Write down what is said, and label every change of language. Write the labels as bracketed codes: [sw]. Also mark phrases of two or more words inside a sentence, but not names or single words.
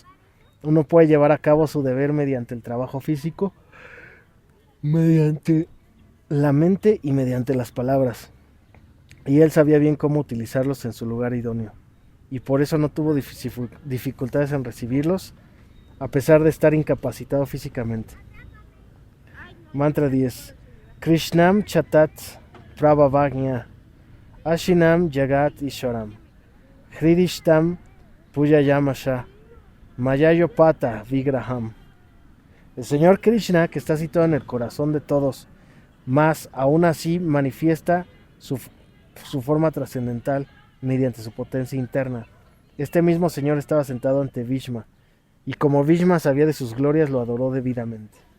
[es] Uno puede llevar a cabo su deber mediante el trabajo físico, mediante la mente y mediante las palabras, y él sabía bien cómo utilizarlos en su lugar idóneo, y por eso no tuvo dificultades en recibirlos, a pesar de estar incapacitado físicamente. Mantra 10. [sa] Krishnam Chatat Prabhavagnya Ashinam Jagat Ishoram Hridishtam Puyayamasha Mayayopata Vigraham. [es] El Señor Krishna, que está situado en el corazón de todos, mas aún así manifiesta su forma trascendental mediante su potencia interna. Este mismo Señor estaba sentado ante Bhishma, y como Bhishma sabía de sus glorias, lo adoró debidamente.